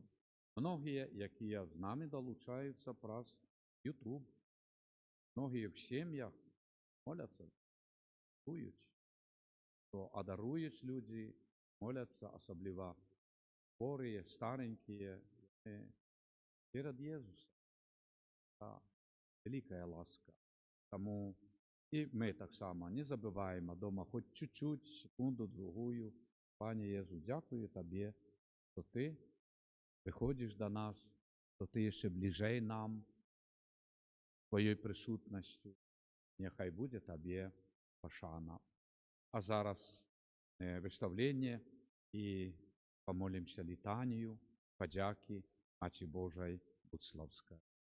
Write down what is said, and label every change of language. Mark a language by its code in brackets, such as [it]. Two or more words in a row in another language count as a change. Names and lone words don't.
[be] Многія, якія з намі далучаюцца праз YouTube, многія в сем'ях моляцца, чуюць, то адаруюць людзі, моляцца, асабліва хворыя, старенькія, перад Езусам. [uk] Великая ласка. Таму і ми таксама не забываємо дома хоч чуть-чуть, секунду-другую. Пане Єзу, дякую Табі, що Ти приходиш до нас, що Ти є ще ближей нам, Твоєю присутністю. Нехай буде Табі пошана. А зараз виставлення і помолимося літанію, подяки Маті Божої Будславської.